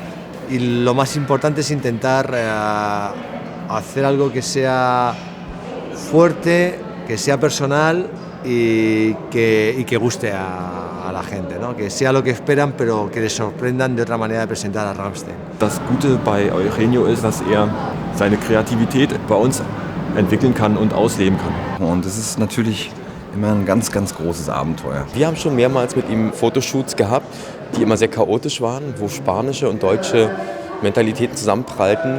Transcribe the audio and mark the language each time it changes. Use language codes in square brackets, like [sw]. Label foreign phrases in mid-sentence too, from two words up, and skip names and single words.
[es] Y lo más importante es intentar hacer algo que sea fuerte, que sea personal y que guste a la gente, ¿no? Que sea lo que esperan, pero que les sorprendan de otra manera de presentar a Rammstein. [de] Das Gute bei Eugenio ist, dass er seine Kreativität bei uns entwickeln kann und ausleben kann. Und es ist natürlich immer ein ganz, ganz großes Abenteuer. Wir haben schon mehrmals mit ihm Fotoshoots gehabt, die immer sehr chaotisch waren, wo spanische und deutsche Mentalitäten zusammenprallten.